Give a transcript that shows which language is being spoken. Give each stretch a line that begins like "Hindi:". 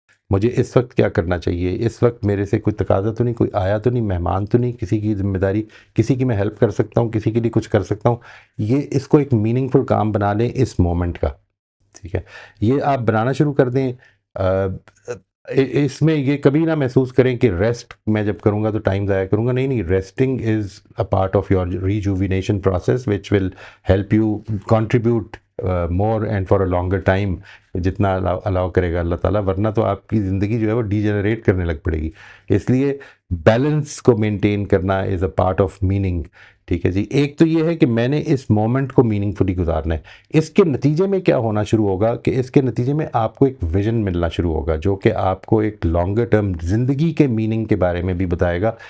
Urdu: مجھے اس وقت کیا کرنا چاہیے، اس وقت میرے سے کوئی تقاضا تو نہیں، کوئی آیا تو نہیں، مہمان تو نہیں، کسی کی ذمہ داری، کسی کی میں ہیلپ کر سکتا ہوں، کسی کے لیے کچھ کر سکتا ہوں. یہ اس کو ایک میننگ فل کام بنا لیں اس مومنٹ کا. ٹھیک ہے، یہ آپ بنانا شروع کر دیں. اس میں یہ کبھی نہ محسوس کریں کہ ریسٹ میں جب کروں گا تو ٹائم ضائع کروں گا. نہیں،
English: resting is a part of your rejuvenation process which will help you contribute more and for a longer time,
Urdu: جتنا الاؤ کرے گا اللہ تعالیٰ، ورنہ تو آپ کی زندگی جو ہے وہ ڈی جنریٹ کرنے لگ پڑے گی. اس لیے بیلنس کو مینٹین کرنا
English: Is a part of meaning.
Urdu: ٹھیک ہے جی. ایک تو یہ ہے کہ میں نے اس مومنٹ کو میننگ فلی گزارنا ہے. اس کے نتیجے میں کیا ہونا شروع ہوگا کہ اس کے نتیجے میں آپ کو ایک ویژن ملنا شروع ہوگا جو کہ آپ کو ایک لانگر ٹرم زندگی کے میننگ کے بارے میں بھی بتائے گا.